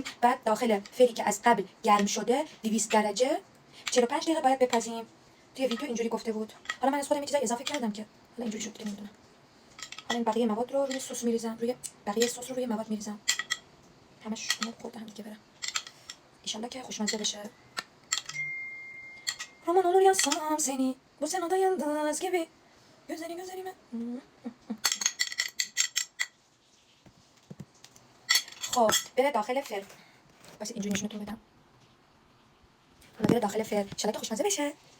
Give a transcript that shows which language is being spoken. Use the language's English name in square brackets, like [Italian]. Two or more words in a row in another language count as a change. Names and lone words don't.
[Persian] بعد داخل فری که از قبل گرم شده 200 درجه 45 دقیقه باید بپزیم. توی ویدیو اینجوری گفته بود. حالا من از خودم یه چیزا اضافه کردم که حالا اینجوری شد که نمیدونم. حالا این بقیه مواد رو روی سس میریزم. روی بقیه سس رو روی مواد میریزم. همش اون خورده هم دیگه برم. [Arabic] ان شاء الله [Persian] که خوشمزه بشه. [Turkish] Roman olur yazsam seni bu senada yıldız gibi gözlerime. [Persian] خب بره داخل فر. واسه اینجوری نشونتون بدم. حالا بره داخل فر. [Arabic] ان شاء الله [Persian] که خوشمزه بشه.